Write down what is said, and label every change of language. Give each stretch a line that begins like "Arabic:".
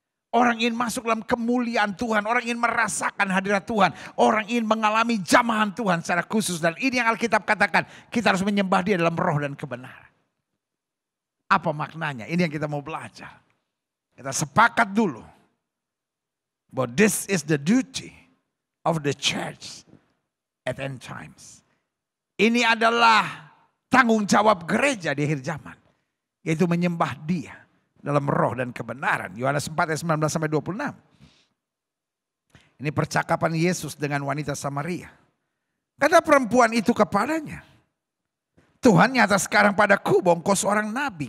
Indonesian: Orang ingin masuk dalam kemuliaan Tuhan. Orang ingin merasakan hadirat Tuhan. Orang ingin mengalami jamahan Tuhan secara khusus. Dan ini yang Alkitab katakan. Kita harus menyembah Dia dalam roh dan kebenaran. Apa maknanya? Ini yang kita mau belajar. Kita sepakat dulu.
English: But this is the duty of the church at end times.
Indonesian: Ini adalah tanggung jawab gereja di akhir zaman. Yaitu menyembah Dia dalam roh dan kebenaran. Yohanes 4 ayat 19 sampai 26. Ini percakapan Yesus dengan wanita Samaria. Kata perempuan itu kepadanya, Tuhan nyata sekarang padaku bahwa engkau seorang nabi.